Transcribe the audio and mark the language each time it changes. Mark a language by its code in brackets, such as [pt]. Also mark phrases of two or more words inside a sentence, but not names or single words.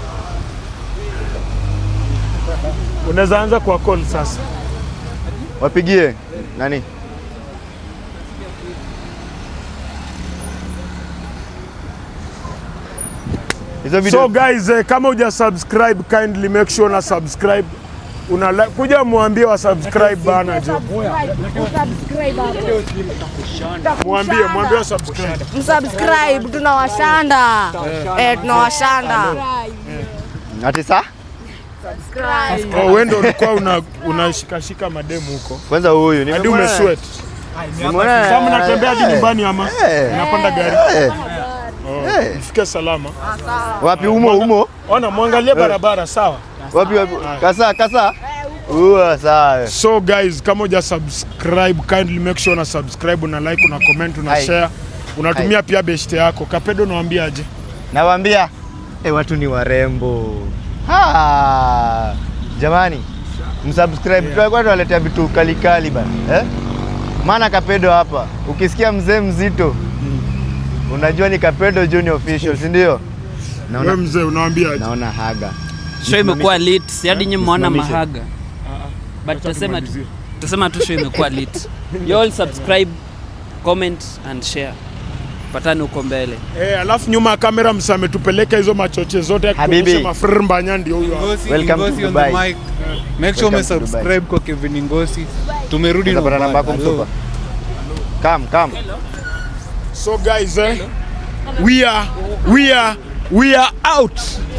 [sw] Unaweza anza kwa call sasa. Wapigie nani? [en] So guys, [sw] kama uja [en] subscribe, kindly make sure na subscribe. [sw] Kuja muambie wa subscribe bana jo. Muambie wa subscribe. Msubscribe, tunawashanda. Tunawashanda. Ati saa? Subscribe. Wewe ndio ulikuwa unashikashika mademu huko. Kwanza huyu hadi umesweat. Sasa mnatembea hadi nyumbani ama? Unapanda gari? Mfike salama. Wapi umo? Ona muangalie barabara sawa? Wapi? Kasa. Sawa. [en] So guys, [sw] kama uja [en] subscribe, kindly make sure na subscribe, una like, una comment, una share. [sw] Unatumia pia best yako. Kapedo nawaambia aje? Nawaambia watu ni warembo. Jamani, msubscribe. Tutakuwa tunaletea vitu kali bana. Maana Kapedo hapa. Ukisikia mzee mzito, unajua ni Kapedo Junior Official, si ndio? Wewe mzee unawaambia aje? Naona haga. Show imekuwa lit. Hadi nyinyi mmeona mahaga. But tutasema tu show imekuwa lit. [en] You all subscribe, comment and share. [sw] Patani uko mbele. Alafu nyuma ya kamera msametupeleka hizo machoche zote Habibi. Mafrr Mbanya ndio huyo. [en] Welcome to Dubai. Make sure [sw] umesubscribe kwa Kevin Ngosi. Tumerudi na namba yako msupa. Come. [en] So guys, we are out.